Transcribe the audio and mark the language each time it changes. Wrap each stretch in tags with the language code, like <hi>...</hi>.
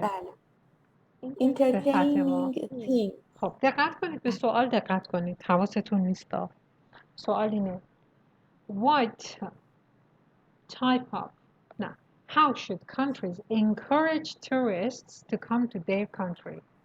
<fa>بله</fa> <en>entertaining thing.</en> <fa>خب دقت کنید به سوال دقت کنید. حواستون نیست. سوال اینه.</fa> <en>What type of</en> <fa>نه.</fa> <en>How should countries encourage tourists to come to their country?</en>